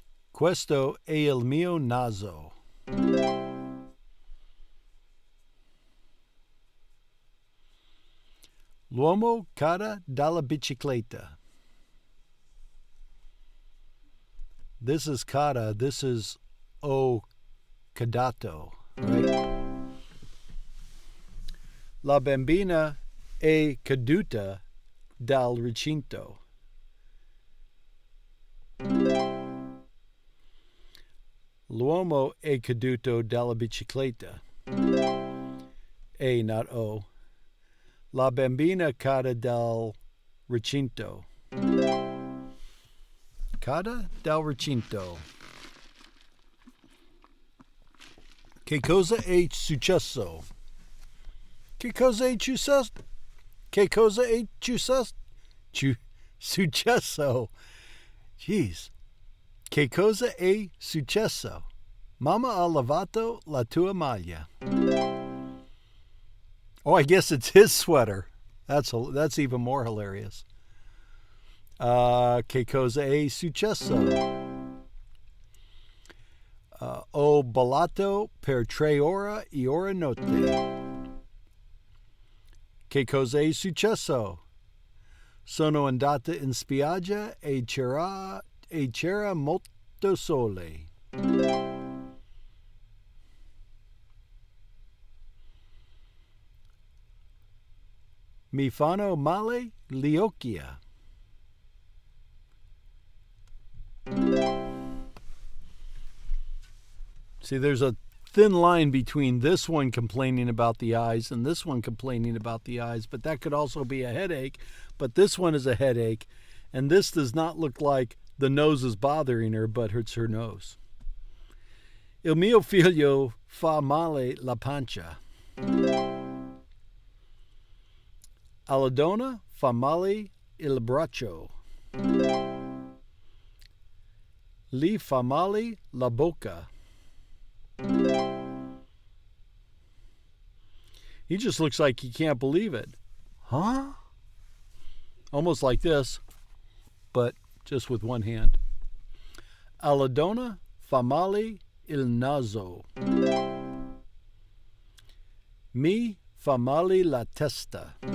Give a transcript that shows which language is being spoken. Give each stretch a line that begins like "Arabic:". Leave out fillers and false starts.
Italian: Questo è il mio naso. L'uomo cade dalla bicicletta.
English: This is cade, this is cadato, right?
Italian: La bambina è caduta dal recinto. L'uomo è caduto dalla bicicletta.
English: A, not O.
Italian: La bambina cade dal recinto. Cade dal recinto. Che cosa è successo? Che cosa è successo? Che cosa è successo? Successo. Jeez. Che cosa è successo? Mamma ha lavato la tua maglia.
English: Oh, I guess it's his sweater. That's even more hilarious.
Italian: Che cosa è successo? Ho ballato per 3 ore e ora notte. Che cosa è successo? Sono andata in spiaggia e c'era molto sole. Mi fanno male gli occhi.
English: See, there's a thin line between this one complaining about the eyes and this one complaining about the eyes, but that could also be a headache. But this one is a headache, and this does not look like the nose is bothering her, but it's her nose.
Italian: Il mio figlio fa male la pancia. Alla donna fa male il braccio. Gli fa male la bocca.
English: He just looks like he can't believe it. Huh? Almost like this, but just with one hand.
Italian: Alla donna fa male il naso. Mi fa male la testa.